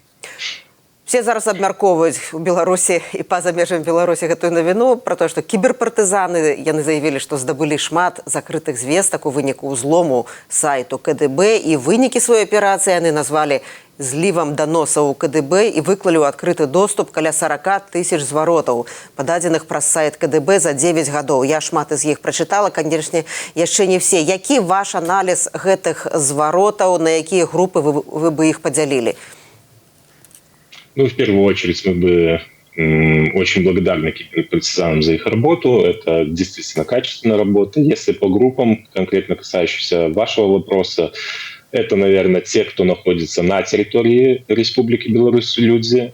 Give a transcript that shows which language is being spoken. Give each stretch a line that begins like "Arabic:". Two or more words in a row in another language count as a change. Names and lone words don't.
Belarusian: Все зараз абмяркоўваюць у Беларусі і па-за межамі Беларусі гэтую навіну пра тое, што кіберпартызаны, яны заявілі, што здабылі шмат закрытых звестак у выніку ўзлому сайту КДБ, і вынікі сваёй аперацыі яны назвалі злівам даносаў у КДБ і выклалі ў адкрыты доступ каля 40 тысяч зваротаў, пададзеных праз сайт КДБ за 9 гадоў. Я шмат з іх прачытала, канечне, яшчэ не все. Які ваш аналіз гэтых зваротаў, на якія групы вы бы іх падзялілі?
Russian: Ну, в первую очередь, мы бы очень благодарны киберпартизанам за их работу. Это действительно качественная работа. Если по группам, конкретно касающимся вашего вопроса, это, наверное, те, кто находится на территории Республики Беларусь, люди.